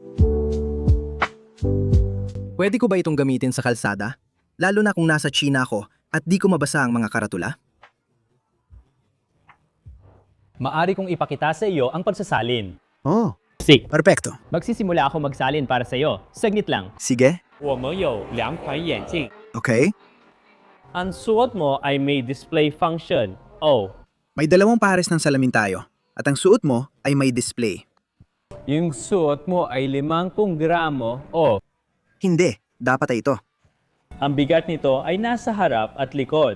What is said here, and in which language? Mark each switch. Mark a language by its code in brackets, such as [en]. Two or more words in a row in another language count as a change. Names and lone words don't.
[tl] Pwede ko ba itong gamitin sa kalsada? Lalo na kung nasa China ako at di ko mabasa ang mga karatula? Maari kong ipakita sa iyo ang pagsasalin. Oh, Sig, perfecto. magsisimula ako magsalin para sa iyo. Saglit lang. Sige, [zh] 我们有2款眼镜， [tl] okay. Ang suot mo ay may display function. Oh, May 2 pares ng salamin tayo at ang suot mo ay may display. yung suot mo ay 50 gramo. Oh, Hindi, dapat ay ito. ang bigat nito ay nasa harap at likod.